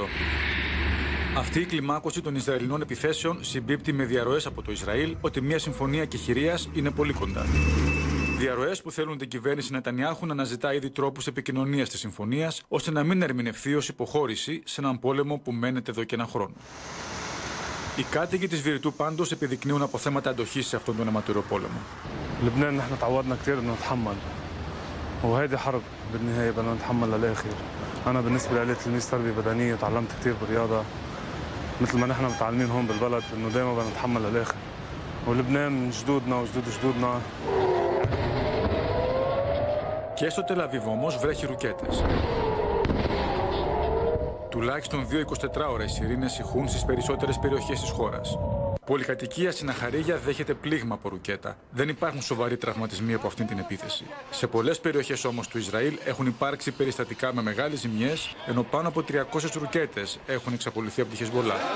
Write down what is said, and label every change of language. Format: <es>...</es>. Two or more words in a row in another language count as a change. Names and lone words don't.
<el>Αυτή η κλιμάκωση των Ισραηλινών επιθέσεων συμπίπτει με διαρροές από το Ισραήλ ότι μια συμφωνία εκεχηρίας είναι πολύ κοντά. Διαρροές που θέλουν την κυβέρνηση Νετανιάχου να αναζητά ήδη τρόπους επικοινωνίας της συμφωνίας, ώστε να μην ερμηνευθεί ως υποχώρηση σε έναν πόλεμο που μένεται εδώ και ένα χρόνο. Οι κάτοικοι της Βηρητού πάντως επιδεικνύουν αποθέματα αντοχής σε αυτόν τον αιματηρό πόλεμο.</el> <ar>لبنان نحن تعودنا كثير انه نتحمل وهيدي حرب بالنهايه بدنا نتحمل للاخر. انا بالنسبه لي تلميذ تربيه بدنيه وتعلمت كثير بالرياضه مثل ما نحن متعلمين هون بالبلد انه دائما بدنا نتحمل للاخر. ولبنان من جدودنا وجدود جدودنا.</ar> <el>Και στο Τελ Αβίβ όμως βρέχει ρουκέτες. Τουλάχιστον 2 24ώρες οι σιρήνες ηχούν στις περισσότερες περιοχές της χώρας. Πολυκατοικία στην Αχαρίγια δέχεται πλήγμα από ρουκέτα. Δεν υπάρχουν σοβαροί τραυματισμοί από αυτήν την επίθεση. Σε πολλές περιοχές όμως του Ισραήλ έχουν υπάρξει περιστατικά με μεγάλες ζημιές, ενώ πάνω από 300 ρουκέτες έχουν εξαπολυθεί από τη Χεσμπολά.</el>